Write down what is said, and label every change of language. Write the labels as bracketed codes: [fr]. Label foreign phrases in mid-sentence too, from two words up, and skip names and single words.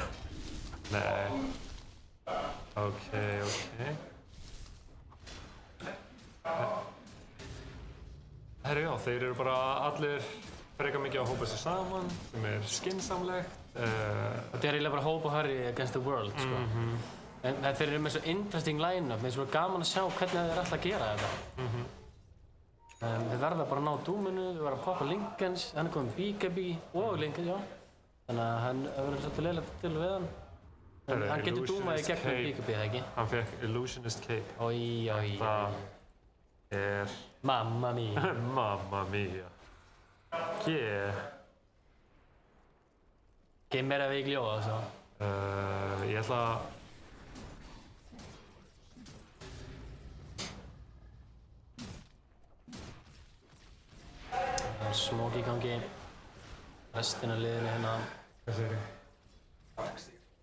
[is] Nei. Ok. Herru, já, þeir eru bara allir frekar mikið að hópa sér saman, sem er skynsamlegt. Þetta er eiginlega bara Hope og Harry [en] against the world, [is] sko. En þeir eru með svo [en] interesting line-up, [is] með svo gaman að sjá hvernig þeir ætla að gera þetta. Þeir verða bara að ná Doominu, þeir verða að poppa Lincolns, hann er kominn BKB og Lincoln, já. Þannig að hann verður svolítið leiðilegt til við hann. En hann getur Doomað í gegnum BKB, eða ekki? Hann fekk Illusionist Cape. Oj. Það er... [it] Mamma mia. Mamma mia. Che meraviglioso. [is] Ég ætla að... Það er smoke í gangi. Restin af liðinu hérna. Hvað segir þið? Darkseer.